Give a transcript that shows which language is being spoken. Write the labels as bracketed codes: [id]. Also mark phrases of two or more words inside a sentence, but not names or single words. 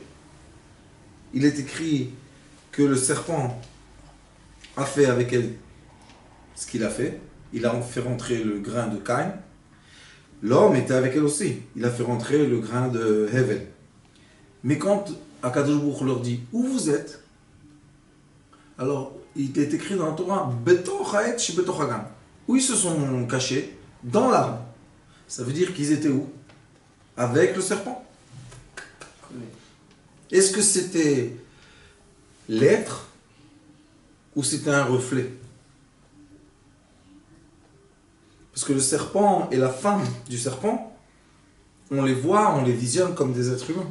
[fr] Il est écrit que le serpent a fait avec elle ce qu'il a fait. il a fait rentrer le grain de Caïn. L'homme était avec elle aussi. Il a fait rentrer le grain de Hevel. Mais quand [he] הקדוש ברוך הוא [fr] leur dit où vous êtes, alors il est écrit dans la Torah [he] בתוך העת שבתוך הגן. [fr] Où ils se sont cachés? Dans l'arbre. Ça veut dire qu'ils étaient où? Avec le serpent. Est-ce que c'était l'être ou c'était un reflet? Parce que le serpent et la femme du serpent, on les voit, on les visionne comme des êtres humains.